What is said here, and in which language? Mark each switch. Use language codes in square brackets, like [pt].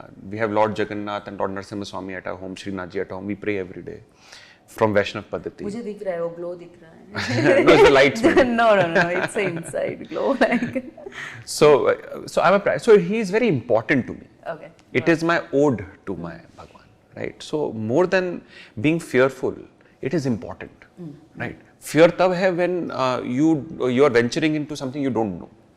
[en] We have Lord Jagannath and Lord Narsimha Swami at our home, Srinath ji at home. We pray every day from Vaishnav Paddhati. [hi] मुझे दिख रहा है, वो glow दिख रहा है. [en] No, it's the lights. No, it's the inside glow. Like. So he is very important to me. Okay. It is my ode to my Bhagwan, right? So more than being fearful, it is important, right? Fear [hi] tab hai [en] when you are venturing into something you don't know.